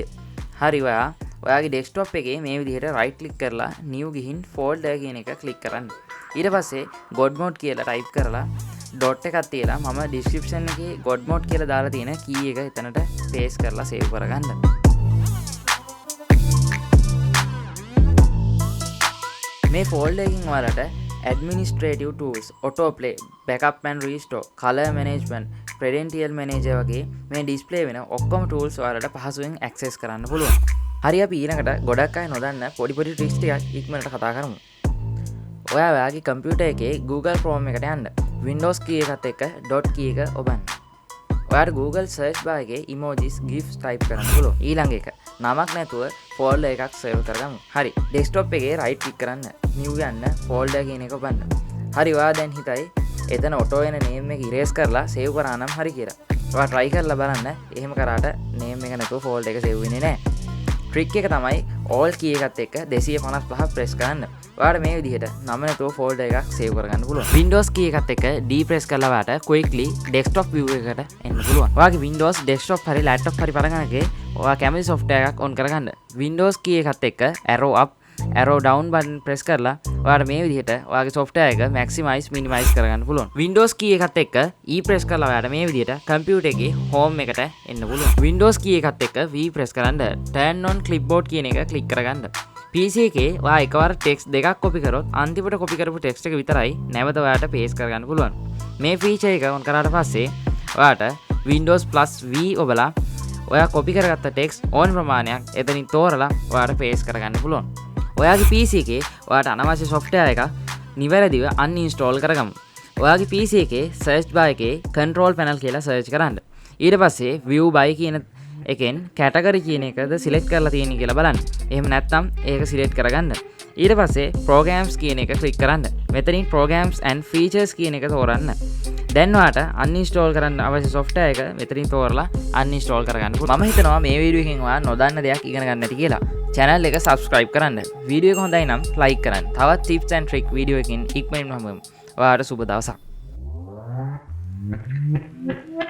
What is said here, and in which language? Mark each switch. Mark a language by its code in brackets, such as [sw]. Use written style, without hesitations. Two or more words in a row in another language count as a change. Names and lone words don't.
[si] හරි ඔයාගේ desktop එකේ මේ විදිහට [en] right click [si] කරලා new ගිහින් folder කියන එක click කරන්න. ඊට පස්සේ Godmod කියලා type කරලා dot එකක් තියලා මම description එකේ Godmod කියලා දාලා තියෙන key එක එතනට paste කරලා save කරගන්න. [en] මේ folder [si] එකකින් ඔයාලට [en] administrative tools, autoplay, backup and restore, color management, credential manager [si] වගේ මේ [en] display [si] වෙන ඔක්කොම [en] tools [si] ඔයාලට පහසුවෙන් [en] access [si] කරන්න පුළුවන්. හරි අපි ඊළඟට ගොඩක් අය නොදන්න පොඩි tricks ටිකක් ඉක්මනට කතා කරමු. ඔයාගේ computer එකේ Google Chrome එකට යන්න. Windows key එකත් එක්ක [en] dot key [si] එක ඔබන්න. ඔයාට Google search bar එකේ [en] emojis, gifs type [si] කරන්න පුළුවන්. ඊළඟ එක නමක් නැතුව folder එකක් save කරගමු. හරි desktop එකේ [en] right click [si] කරන්න. new යන්න folder කියන එක ඔබන්න. හරි ඔයා දැන් හිතයි එතන auto වෙන name එක erase කරලා save කරා නම් හරි කියලා. ඔයා try කරලා බලන්න. එහෙම කරාට name එක නැතුව folder එක save වෙන්නේ නැහැ. trick එක තමයි [en] all key [si] එකත් එක්ක 255 press කරන්න. ඔයාට මේ විදිහට නම නැතුව folder එකක් save කරගන්න පුළුවන්. Windows key එකත් එක්ක D press කරලා ඔයාට [en] quickly desktop view [si] එකට එන්න පුළුවන්. ඔයාගේ Windows desktop හරි laptop හරි පරගණකේ ඔයා කැමති software එකක් on කරගන්න. Windows key එකත් එක්ක [en] arrow up arrow down button press [si] කරලා ඔයාට මේ විදිහට ඔයාගේ software එක [en] maximize minimize [si] කරගන්න පුළුවන්. Windows key එකත් එක්ක E press කරලා ඔයාට මේ විදිහට computer එකේ home එකට එන්න පුළුවන්. [en] Windows key [si] එකත් එක්ක [en] V press කරන්න turn on clipboard [si] කියන එක [en] click කරගන්න. [si] PC එකේ ඔයා එකවර text දෙකක් copy කරොත් අන්තිමට copy කරපු text එක විතරයි නැවත ඔයාට paste කරගන්න පුළුවන්. මේ feature එක on කරාට පස්සේ ඔයාට Windows +V ඔබලා ඔයා copy කරගත්ත text ඕන ප්‍රමාණයක් එතනින් තෝරලා ඔයාට paste කරගන්න පුළුවන්. ඔයාගේ PC එකේ ඔයාට අනවශ්‍ය software එක නිවැරදිව uninstall කරගමු. ඔයාගේ PC එකේ [en] search bar [si] එකේ [en] control panel [si] කියලා search කරන්න. ඊට පස්සේ [en] view by [si] කියන එකෙන් category කියන එකද select කරලා තියෙන්නේ කියලා බලන්න. එහෙම නැත්නම් ඒක select කරගන්න. ඊට පස්සේ programs කියන එක click කරන්න. මෙතනින් [en] programs and features [si] කියන එක තෝරන්න. දැන් ඔයාට uninstall කරන්න අවශ්‍ය software එක මෙතනින් තෝරලා uninstall කරගන්න පුළුවන්. මම හිතනවා මේ වීඩියෝ එකෙන් ඔයා නොදන්න දෙයක් ඉගෙන ගන්න ඇති කියලා. channel එක subscribe කරන්න. වීඩියෝ එක හොඳයි නම් like කරන්න. තවත් [en] tips and trick [si] වීඩියෝ එකකින් ඉක්මනින්ම හමුවෙමු. ඔයාට සුබ දවසක්.